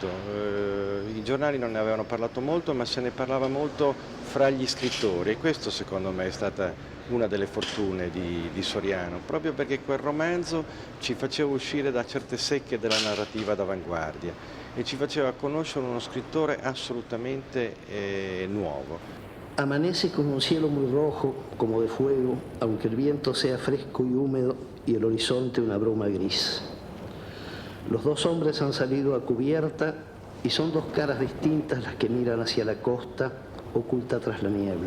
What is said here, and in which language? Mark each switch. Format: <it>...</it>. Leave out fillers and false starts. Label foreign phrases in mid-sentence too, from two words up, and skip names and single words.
<it>I giornali non ne avevano parlato molto, ma se ne parlava molto fra gli scrittori, e questo secondo me è stata una delle fortune di Soriano, proprio perché quel romanzo ci faceva uscire da certe secche della narrativa d'avanguardia e ci faceva conoscere uno scrittore assolutamente nuovo.</it> <es>Amanece con un cielo muy rojo, como de fuego, aunque el viento sea fresco y húmedo y el horizonte una bruma gris. Los 2 hombres han salido a cubierta y son 2 caras distintas las que miran hacia la costa, oculta tras la niebla.</es>